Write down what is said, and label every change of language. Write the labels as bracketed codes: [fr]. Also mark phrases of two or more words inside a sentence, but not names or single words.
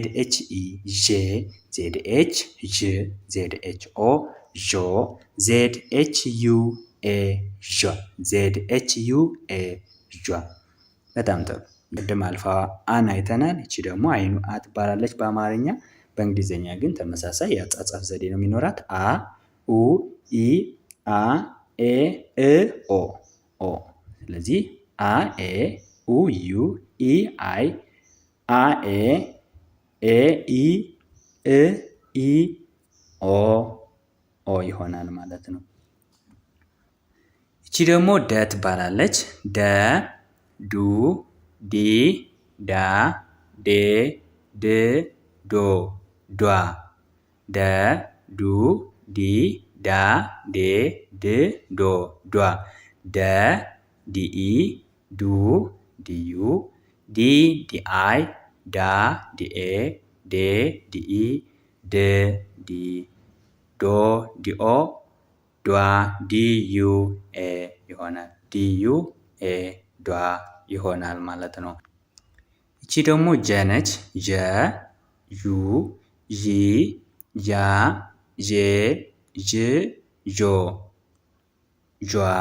[am] ኤች ኢ ዤ ዜድ ኤች ዥ ዜድ ኤች ኦ ዦ ዜድ ኤች ዩ ኤ ዣ ዜድ ኤች ዩ ኤ ዣ። በጣም ጥሩ። ቅድም አልፋ አን አይተናል። እቺ ደግሞ አይኑ አ ትባላለች በአማርኛ። በእንግሊዝኛ ግን ተመሳሳይ የአጻጻፍ ዘዴ ነው የሚኖራት። አ ኡ ኢ አ ኤ እ ኦ ኦ። ስለዚህ አ ኤ ኡ ዩ ኢ አይ አ ኤ ኤ ኢ እ ኢ ኦ ኦ ይሆናል ማለት ነው። እቺ ደግሞ ደ ትባላለች። ደ ዱ ዲ ዳ ዴ ድ ዶ ዷ ደ ዱ ዲ ዳ ዴ ድ ዶ ዷ ደ ዲኢ ዱ ዲዩ ዲ ዲአይ ዳ ዲኤ ዴ ዲኢ ድ ዲ ዶ ዲኦ ዷ ዲዩ ኤ ይሆናል። ዲዩ ኤ ዷ ይሆናል ማለት ነው። እቺ ደግሞ ጀ ነች። ጀ ዩ ዢ ዣ ዤ ዥ ዦ ዧ